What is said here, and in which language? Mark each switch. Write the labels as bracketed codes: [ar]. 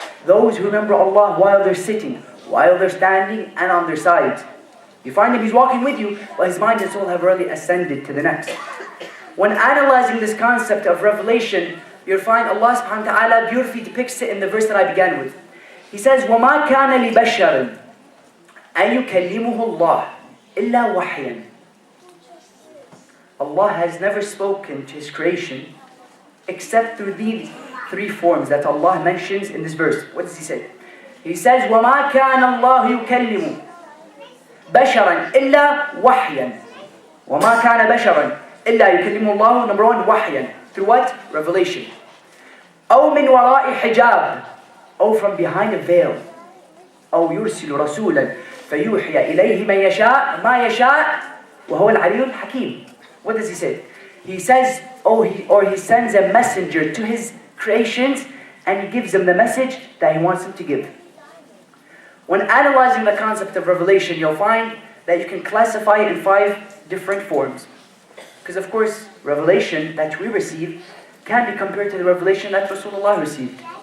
[en] Those who remember Allah while they're sitting, while they're standing, and on their side. You find him, he's walking with you, but his mind and soul have already ascended to the next. When analyzing this concept of revelation, you'll find Allah subhanahu wa ta'ala beautifully depicts it in the verse that I began with. He says, [ar] وَمَا كَانَ لِبَشَرٍ أَن يُكَلِّمُهُ اللَّهُ إِلَّا وَحْيًا. [en] Allah has never spoken to His creation except through these three forms that Allah mentions in this verse. What does He say? He says, [ar] وَمَا كَانَ اللَّهُ يُكَلِّمُ بَشَرًا إِلَّا وَحْيًا. وَمَا كَانَ بَشَرًا إِلَّا يُكَلِّمُ اللَّهُ, [en] number one, [ar] وَحْيًا. [en] Through what? Revelation. [ar] أو من وراء حجاب, [en] or from behind a veil. [ar] أو يرسل رسولا فيوحي إليه من يشاء ما يشاء وهو العلي الحكيم. [en] What does He say? He says, or he sends a messenger to His creations and He gives them the message that He wants them to give. When analyzing the concept of revelation, you'll find that you can classify it in 5 different forms. Because of course, revelation that we receive can be compared to the revelation that Rasulullah received.